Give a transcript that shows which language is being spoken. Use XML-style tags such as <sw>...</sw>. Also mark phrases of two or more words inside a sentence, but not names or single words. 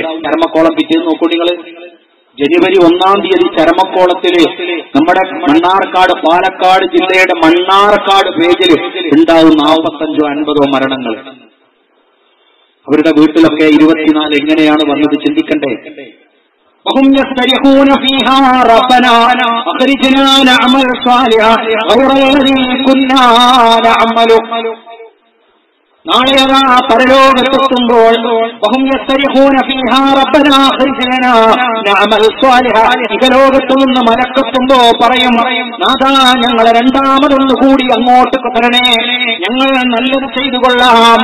<ml>ചരമക്കോളം പിറ്റേന്ന് നോക്കൂ നിങ്ങള്. ജനുവരി 1-ാം തീയതി ചരമക്കോളത്തില് നമ്മുടെ മണ്ണാർക്കാട്, പാലക്കാട് ജില്ലയുടെ മണ്ണാർക്കാട് പേജിൽ ഉണ്ടാവും 45-50 മരണങ്ങൾ. അവരുടെ വീട്ടിലൊക്കെ 24 എങ്ങനെയാണ് വന്നത് ചിന്തിക്കണ്ടേ?</ml> <ar>وهم يستريحون فيها ربنا أخرجنا نعمل صالحا غير الذي كنا نعمل.</ar> <ml>നാളെ അതാ പരലോകത്തെത്തുമ്പോൾ ഇഹലോകത്തു നിന്ന് മലക്കെത്തുമ്പോ പറയും, നാഥാ ഞങ്ങളെ രണ്ടാമതൊന്നു കൂടി അങ്ങോട്ട് തരണേ, ഞങ്ങൾ നല്ലത് ചെയ്തു കൊള്ളാം.</ml>